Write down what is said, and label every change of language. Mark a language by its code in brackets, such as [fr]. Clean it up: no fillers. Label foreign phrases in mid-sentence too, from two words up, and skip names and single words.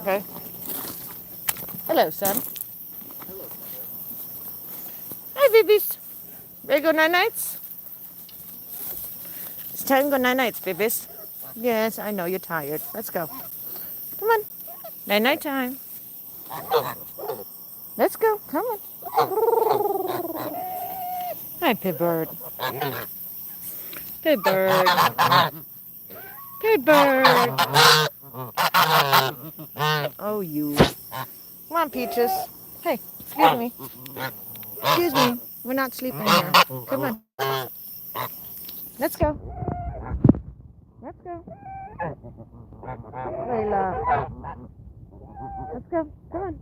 [en] Okay. Hello, son. Hi, babies. Ready to go night-nights? It's time to go night-nights, babies. Yes, I know you're tired. Let's go. Come on. Night-night time. Let's go. Come on. Hi, Pibird. Pibird. Pibird. Oh, you. Come on, Peaches. Hey, excuse me. Excuse me. We're not sleeping here. Come on. Let's go. Let's go. Layla. Let's go. Come on.